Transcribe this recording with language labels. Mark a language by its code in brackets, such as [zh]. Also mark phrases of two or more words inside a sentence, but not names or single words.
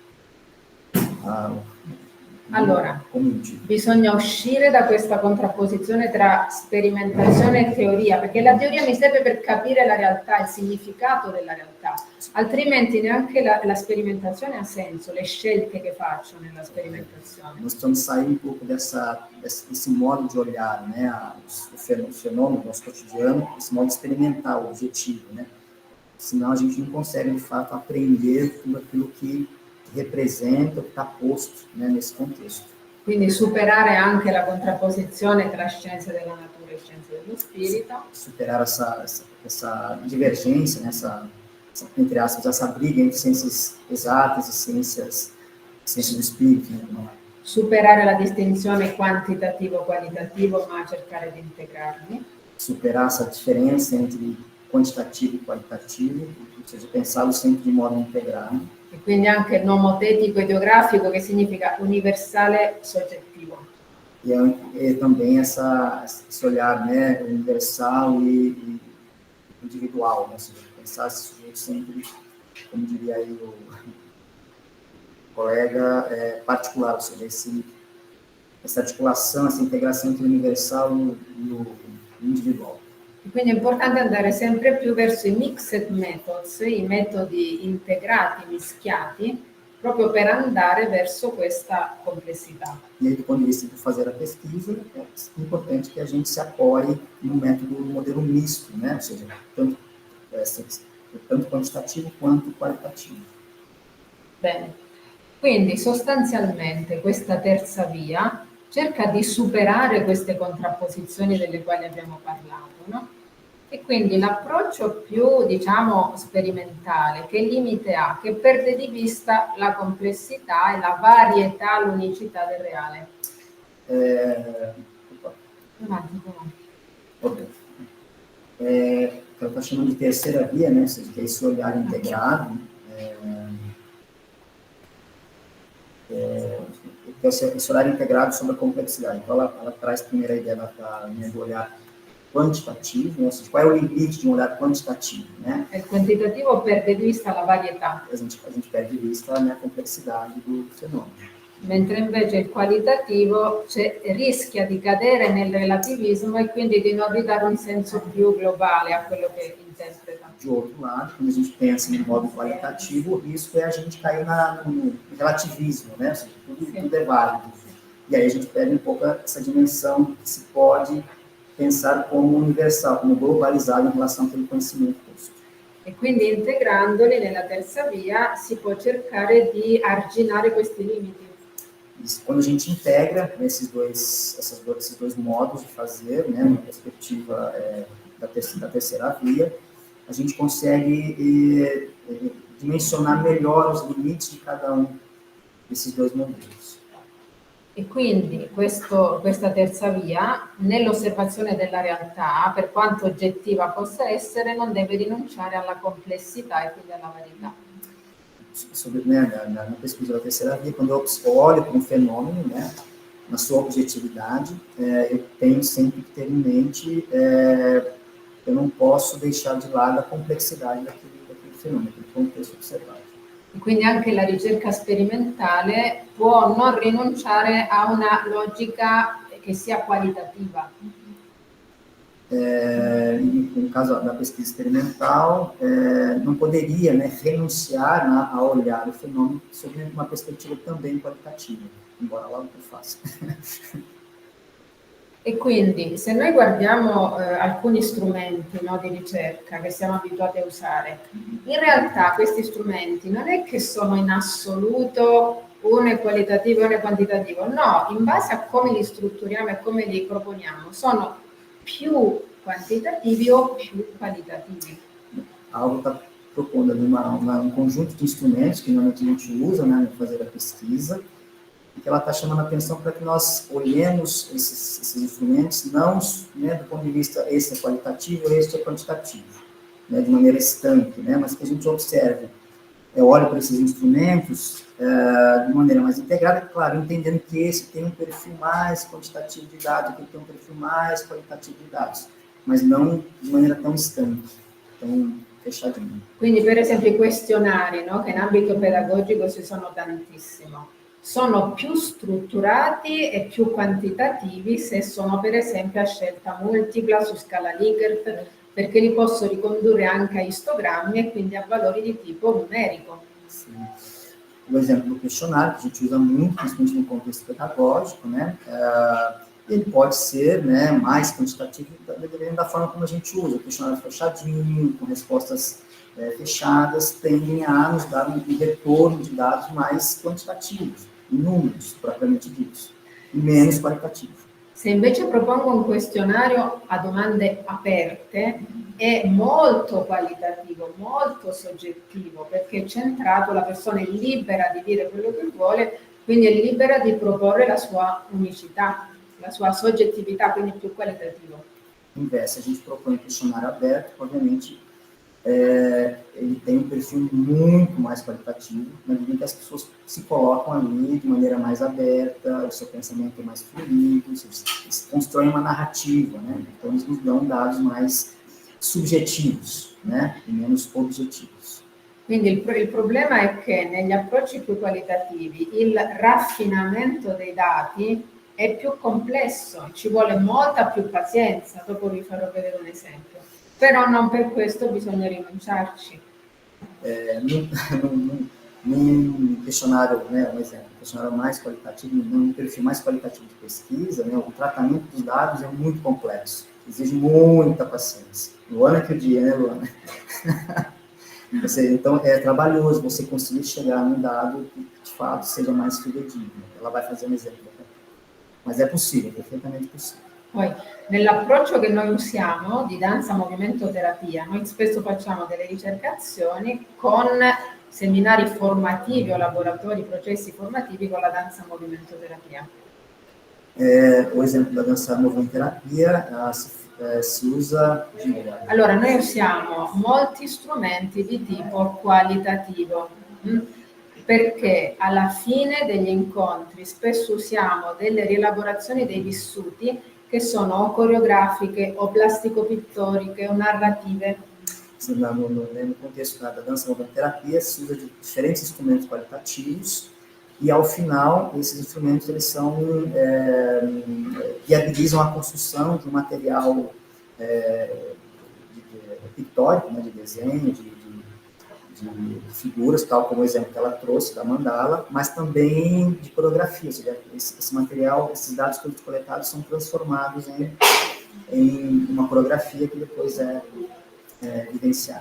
[it] Allora, bisogna uscire da questa contrapposizione tra sperimentazione e teoria, perché la teoria mi serve per capire la realtà, il significato della realtà, altrimenti neanche la sperimentazione ha senso, le scelte che faccio nella sperimentazione. [pt] Nós precisamos sair um pouco desse modo de olhar, né, o fenômeno do nosso cotidiano, esse modo experimental, objetivo, né? Senão a gente não consegue, de fato, aprender tudo aquilo que representa o que está posto, né, nesse contesto. [it] Quindi superare anche la contrapposizione tra scienze della natura e scienze dello spirito. [pt] Superar essa divergência, né, entre aspas, essa briga entre ciências exatas e ciências do espírito. Né? [it] Superare la distinzione quantitativo-qualitativo, ma cercare di integrarli. [pt] Superar essa diferença entre quantitativo e qualitativo, ou seja, pensá-lo sempre de modo integrado. [it] E quindi anche nomotetico e geografico, che significa universale soggettivo. [pt] E também esse olhar, né, universal e individual, né? Ou seja, pensar esse sujeito sempre, como diria aí o colega, particular, ou seja, essa articulação, essa integração entre o universal e o individual. [it] Quindi è importante andare sempre più verso i [en] mixed methods, [it] i metodi integrati, mischiati, proprio per andare verso questa complessità. [pt] E aí, do ponto de vista de fazer a pesquisa, é importante que a gente se apoie no modelo misto, né? Ou seja, tanto quantitativo quanto qualitativo. [it] Bene, quindi sostanzialmente questa terza via cerca di superare queste contrapposizioni delle quali abbiamo parlato, no? E quindi l'approccio più, diciamo, sperimentale, che limite ha? Che perde di vista la complessità e la varietà, l'unicità del reale. [pt] Que ela está chamando de terceira via, né? Ou seja, que é esse olhar integrado, esse olhar integrado sobre a complexidade. Então, ela traz primeiro a ideia do olhar quantitativo, né? Ou seja, qual é o limite de um olhar quantitativo, né? [it] Il quantitativo perde di vista la varietà. [pt] A gente [it] perde di vista, [pt] né, a complessità do fenomeno. [it] Mentre invece il qualitativo rischia di cadere nel relativismo e quindi di non ridare un senso più globale a quello che interpreta. [pt] De outro lado, quando a gente pensa no modo qualitativo, o risco é a gente cair no relativismo, né? Ou seja, tudo é válido. E aí a gente perde um pouco essa dimensão que se pode pensar como universal, como globalizado em relação àquele conhecimento posto. [it] E quindi integrandoli nella terza via si può cercare di arginare questi limiti. [pt] Quando a gente integra esses dois modos de fazer, né, na perspectiva da terceira via, a gente consegue dimensionar melhor os limites de cada um desses dois modelos. [it] E quindi questa terza via, nell'osservazione della realtà, per quanto oggettiva possa essere, non deve rinunciare alla complessità e quindi alla varietà. [pt] sobre, né, na pesquisa da terceira via, quando eu olho para um fenômeno, né, na sua objetividade, eu tenho sempre que ter em mente, eu não posso deixar de lado a complessidade daquele fenomeno, daquele contexto observado. [it] E quindi anche la ricerca sperimentale può non rinunciare a una logica che sia qualitativa. [pt] No caso da pesquisa experimental, não poderia, né, renunciar a olhar o fenômeno sob uma perspectiva também qualitativa, embora logo que eu faça. [it] E quindi se noi guardiamo alcuni strumenti, no, di ricerca che siamo abituati a usare, in realtà questi strumenti non è che sono in assoluto uno è qualitativo e uno è quantitativo, no, in base a come li strutturiamo e come li proponiamo, sono più quantitativi o più qualitativi. [pt] A aula está propondo um conjunto de instrumentos que normalmente a gente usa, né, para fazer a pesquisa, e que ela está chamando a atenção para que nós olhemos esses instrumentos, não, né, do ponto de vista esse é qualitativo, este é quantitativo, né, de maneira estanque, né, mas que a gente observe, olhe para esses instrumentos de maneira mais integrada, claro, entendendo que esse tem um perfil mais quantitativo de dados, que tem um perfil mais qualitativo de dados, mas não de maneira tão estanque, tão fechadinha. [it] Quindi per esempio i questionari, no, che in ambito pedagogico ci sono tantissimo, sono più strutturati e più quantitativi se sono per esempio a scelta multipla su scala Likert, perché li posso ricondurre anche a istogrammi e quindi a valori di tipo numerico. [pt] Sim. O exemplo do questionário, que a gente usa muito, principalmente no contexto pedagógico, né? Ele pode ser, né, mais quantitativo, dependendo da forma como a gente usa. O questionário fechadinho, com respostas fechadas, tendem a nos dar um retorno de dados mais quantitativos, em números, propriamente ditos, e menos qualitativo. [it] Se invece propongo un questionario a domande aperte, è molto qualitativo, molto soggettivo, perché è centrato, la persona è libera di dire quello che vuole, quindi è libera di proporre la sua unicità, la sua soggettività, quindi più qualitativo. [pt] Inverso, a gente propõe um questionário aberto, obviamente, ele tem um perfil muito mais qualitativo, na medida que as pessoas se colocam ali de maneira mais aberta, o seu pensamento é mais fluido, eles constroem uma narrativa, né? Então eles nos dão dados mais subjetivos, né? E menos objetivos. [it] Quindi il problema è che negli approcci più qualitativi il raffinamento dei dati è più complesso, ci vuole molta più pazienza, dopo vi farò vedere un esempio. Però non per questo bisogna rinunciarci. [pt] Num questionário, né, um exemplo, um questionário mais qualitativo, num perfil mais qualitativo de pesquisa, né, o tratamento dos dados é muito complexo, exige muita paciência. Luana que o dia, né, Luana? Então, é trabalhoso você conseguir chegar num dado que, de fato, seja mais fidedigno. Ela vai fazer um exemplo. Mas é possível, é perfeitamente possível. [it] Poi, nell'approccio che noi usiamo di danza, movimento, terapia, noi spesso facciamo delle ricercazioni con seminari formativi o laboratori, processi formativi con la danza, movimento, terapia. [pt] O esempio da dança, movimento, terapia [it] si usa... Allora, noi usiamo molti strumenti di tipo qualitativo, perché alla fine degli incontri spesso usiamo delle rielaborazioni dei vissuti che sono o coreografiche o plastico-pittoriche o narrative. [pt] No contexto da dança movimento terapia se usa de diferentes instrumentos qualitativos e ao final esses instrumentos eles são viabilizam a construção de um material pictórico, né, de desenho, de figuras, tal como o exemplo que ela trouxe da mandala, mas também de coreografia, ou seja, esse material, esses dados todos coletados são transformados em uma coreografia que depois é evidenciada.